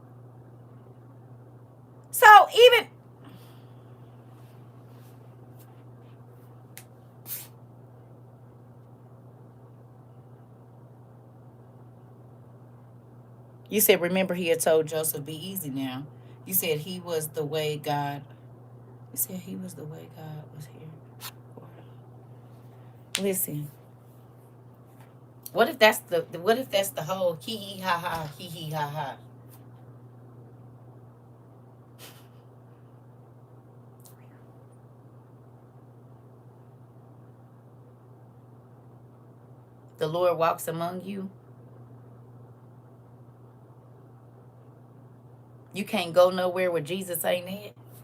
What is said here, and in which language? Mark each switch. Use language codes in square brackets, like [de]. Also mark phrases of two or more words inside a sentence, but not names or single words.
[en] So even, you said, remember he had told Joseph, be easy now. You said he was the way God, you said he was the way God was here. Listen, what if that's the whole hee hee ha ha, hee hee ha ha? The Lord walks among you. You can't go nowhere where Jesus ain't it.